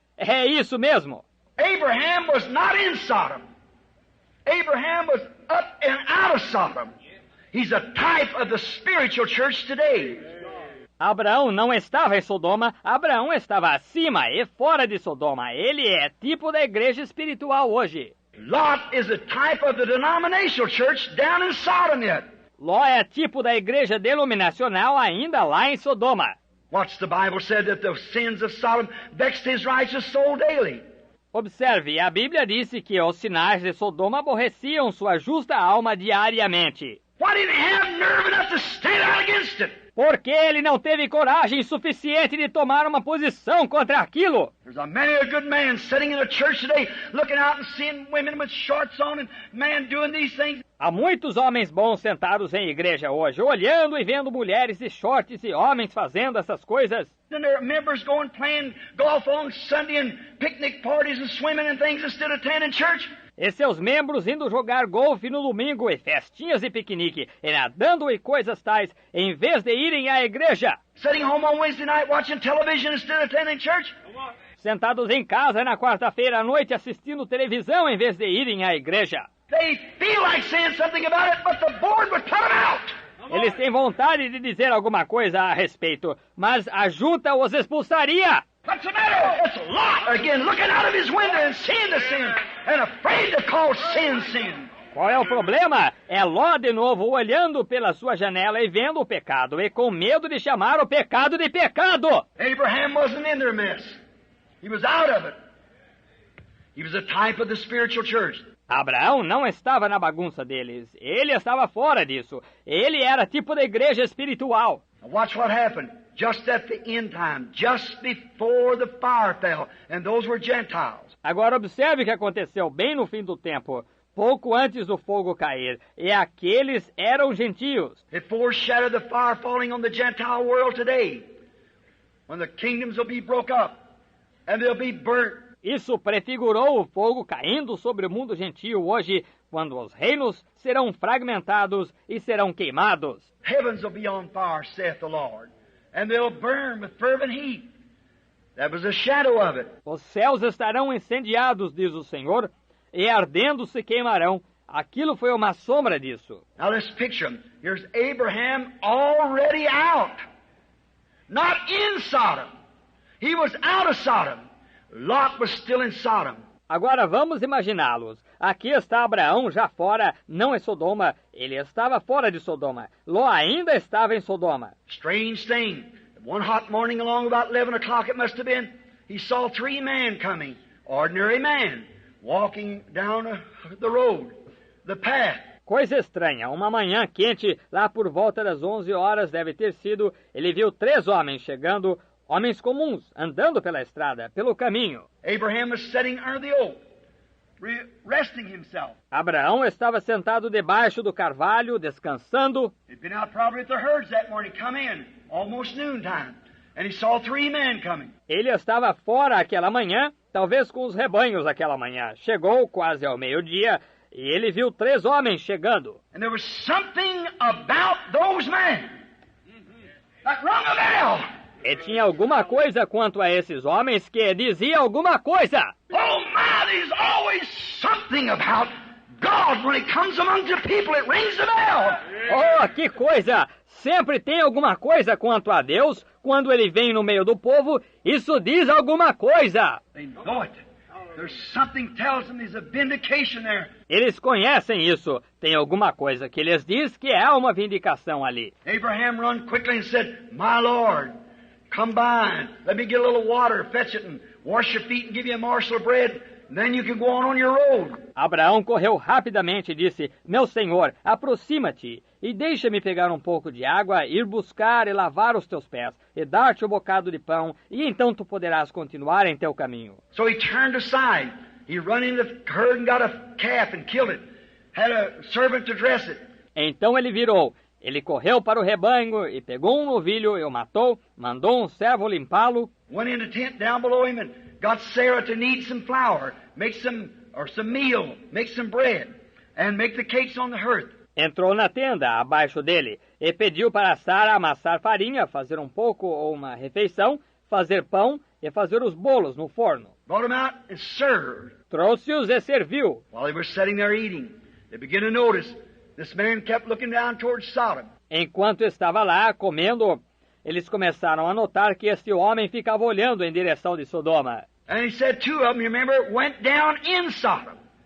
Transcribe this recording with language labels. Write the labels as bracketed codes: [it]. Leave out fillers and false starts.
[pt] É isso mesmo. [en] Abraham was not in Sodom. Abraham was up and out of Sodom. He's a type of the spiritual church today. [pt] Abraão não estava em Sodoma, Abraão estava acima e fora de Sodoma. Ele é tipo da igreja espiritual hoje. [en] Lot is a type of the denominational church down in Sodom yet. [pt] Ló é tipo da igreja denominacional ainda lá em Sodoma. [en] What's the Bible said that the sins of Sodom vexed his righteous soul daily? [pt] Observe, a Bíblia disse que os sinais de Sodoma aborreciam sua justa alma diariamente. [en] Why didn't he have nerve enough to stand out against it? [pt] Porque ele não teve coragem suficiente de tomar uma posição contra aquilo. [en] There's many a good man sitting in a church today looking out and seeing women with shorts on and man doing these things. [pt] Há muitos homens bons sentados em igreja hoje, olhando e vendo mulheres de shorts e homens fazendo essas coisas. [en] Then there are members going playing golf on Sunday and picnic parties and swimming and things instead of attending church. [pt] E seus membros indo jogar golfe no domingo e festinhas de piquenique, e nadando e coisas tais, em vez de irem à igreja. [en] Sitting home on Wednesday night watching television instead of attending church. [pt] Sentados em casa na quarta-feira à noite assistindo televisão em vez de irem à igreja. [en] They feel like saying something about it, but the board would put them out. [pt] Eles têm vontade de dizer alguma coisa a respeito, mas a junta os expulsaria. [en] What's the matter? It's Lot again, looking out of his window and seeing the sin, and afraid to call sin sin. [pt] Qual é o problema? É Ló de novo olhando pela sua janela e vendo o pecado, e com medo de chamar o pecado de pecado. [en] Abraham wasn't in their mess. He was out of it. He was a type of the spiritual church. [pt] Abraão não estava na bagunça deles. Ele estava fora disso. Ele era tipo da igreja espiritual. [en] Now watch what happened. Just at the end time, just before the fire fell, and those were Gentiles. [pt] Agora observe o que aconteceu bem no fim do tempo, pouco antes do fogo cair, e aqueles eram gentios. [en] It foreshadowed the fire falling on the Gentile world today, when the kingdoms will be broke up, and they'll be burnt. [pt] Isso prefigurou o fogo caindo sobre o mundo gentio hoje, quando os reinos serão fragmentados e serão queimados. [en] Heavens will be on fire, saith the Lord, and they'll burn with fervent heat. That was a shadow of it. [pt] Os céus estarão incendiados, diz o Senhor, e ardendo se queimarão. Aquilo foi uma sombra disso. [en] Now let's picture him. Here's Abraham already out. Not in Sodom. He was out of Sodom. Lot was still in Sodom. [pt] Agora vamos imaginá-los. Aqui está Abraão já fora, não em Sodoma. Ele estava fora de Sodoma. Ló ainda estava em Sodoma. [en] Strange thing. One hot morning along about 11 o'clock it must have been, he saw 3 men coming. Ordinary man. Walking down the road. The path. [pt] Coisa estranha. Uma manhã quente, lá por volta das 11 horas deve ter sido, ele viu 3 homens chegando, homens comuns, andando pela estrada, pelo caminho. [en] Abraham was sitting under the oak, resting himself. [pt] Abraão estava sentado debaixo do carvalho, descansando. [en] He'd been out probably at the herds that morning, come in, almost noontime, and he saw 3 men coming. [pt] Ele estava fora aquela manhã, talvez com os rebanhos aquela manhã. Chegou quase ao meio-dia e ele viu 3 homens chegando. [en] And there was something about those men that rung a bell. [pt] E tinha alguma coisa quanto a esses homens que dizia alguma coisa. [en] Oh my, there's always something about God when it comes among the people. It rings a bell. [pt] Oh, que coisa! Sempre tem alguma coisa quanto a Deus. Quando ele vem no meio do povo, isso diz alguma coisa. [en] They know it. There's something tells them there's a vindication there. [pt] Eles conhecem isso. Tem alguma coisa que lhes diz que há uma vindicação ali. [en] Abraham run quickly and said, My Lord, come by, let me get a little water, fetch it and wash your feet and give you a morsel of bread. Then you can go on your road. [pt] Abraão correu rapidamente e disse, Meu senhor, aproxima-te e deixa-me pegar um pouco de água, ir buscar e lavar os teus pés, e dar-te um bocado de pão, e então tu poderás continuar em teu caminho. [en] So he turned aside. He run in the herd and got a calf and killed it. Had a servant to dress it. [pt] Então ele virou. Ele correu para o rebanho e pegou um novilho e o matou, mandou um servo limpá-lo. [en] Went in the tent down below him and got Sarah to knead some flour, make some meal, make some bread, and make the cakes on the hearth. [pt] Entrou na tenda abaixo dele e pediu para Sara amassar farinha, fazer um pouco ou uma refeição, fazer pão e fazer os bolos no forno. [en] Brought him out and served. [pt] Trouxe-os e serviu. [en] While they were sitting there eating, they began to notice this man kept looking down towards Sodom. [pt] Enquanto estava lá comendo, eles começaram a notar que este homem ficava olhando em direção de Sodoma. [en] And he said two of them, you remember, went down in Sodom.